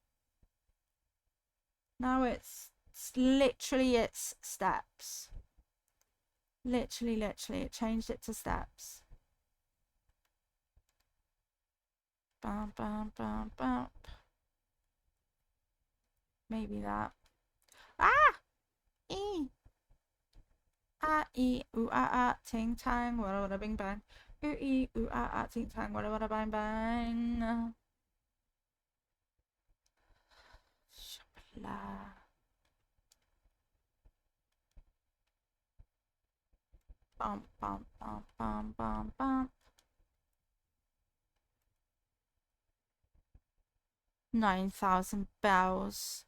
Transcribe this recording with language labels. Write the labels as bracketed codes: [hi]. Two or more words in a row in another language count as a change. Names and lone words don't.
[en] Now it's literally it's steps. Literally, it changed it to steps. Bum, bum, bum, bum. Maybe that. Ah! E! Ah, e, ooh, ah, ah, ting, tang, wada, wada, bing, bang. Ooh, e, ooh, ah, ah, ting, tang, wada, wada, bang, bang. Shapla. Bum, bum, bum, bum, bum, bum. 9,000 bells.